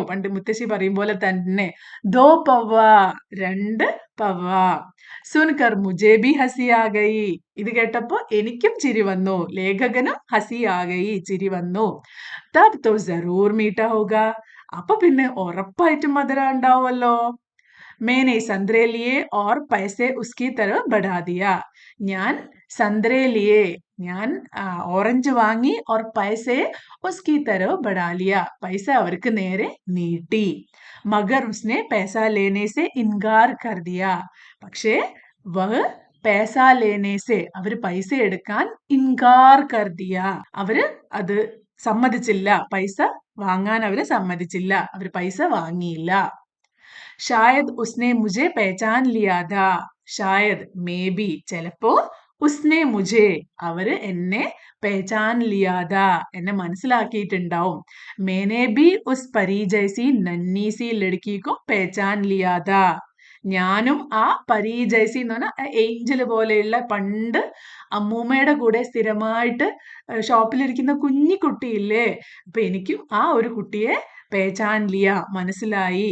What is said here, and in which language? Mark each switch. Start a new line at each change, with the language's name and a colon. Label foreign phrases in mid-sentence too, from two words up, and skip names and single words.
Malayalam: പണ്ട് മുത്തശ്ശി പറയും പോലെ തന്നെ
Hindi: दो पव्वा
Malayalam: 2 പവ്വ.
Hindi: सुनकर मुझे भी हँसी आ गई
Malayalam: ഇത് കേട്ടപ്പോ എനിക്കും ചിരി വന്നു. ലേഖകനും
Hindi: हँसी आ गई
Malayalam: ചിരി വന്നു.
Hindi: तब तो ज़रूर मीठा होगा
Malayalam: അപ്പൊ പിന്നെ ഉറപ്പായിട്ടും മധുരം ഉണ്ടാവുമല്ലോ.
Hindi: मैंने संतरे लिए और पैसे उसकी तरफ बढ़ा दिया ഞാൻ संतरे लिए
Malayalam: ഞാൻ ഓറഞ്ച് വാങ്ങി
Hindi: और पैसे उसकी तरफ बढ़ा लिया
Malayalam: പൈസ അവർക്ക് നേരെ നീട്ടി.
Hindi: मगर उसने पैसा लेने से इनकार कर दिया പക്ഷേ वह पैसा लेने से
Malayalam: അവര് പൈസ എടുക്കാൻ
Hindi: ഇൻകാർ कर दिया
Malayalam: അവര് അത് സമ്മതിച്ചില്ല. പൈസ വാങ്ങാൻ അവര് സമ്മതിച്ചില്ല. അവര് പൈസ വാങ്ങിയില്ല.
Hindi: शायद उसने मुझे पहचान लिया था शायद
English: may be
Hindi: ചിലപ്പോ उसने मुझे
Malayalam: അവര് എന്നെ
Hindi: पहचान लिया था
Malayalam: എന്നെ മനസ്സിലാക്കിയിട്ടുണ്ടാവും.
Hindi: मैंने भी उस परी जैसी नन्ही सी लड़की को पहचान लिया था
Malayalam: ഞാനും ആ
Hindi: परी जैसी
Malayalam: എന്ന് പറഞ്ഞാൽ ഏഞ്ചൽ പോലെയുള്ള പണ്ട് അമ്മൂമ്മയുടെ കൂടെ സ്ഥിരമായിട്ട് ഷോപ്പിലിരിക്കുന്ന കുഞ്ഞി കുട്ടിയില്ലേ, അപ്പൊ എനിക്കും ആ ഒരു കുട്ടിയെ
Hindi: पहचान लिया
Malayalam: മനസ്സിലായി.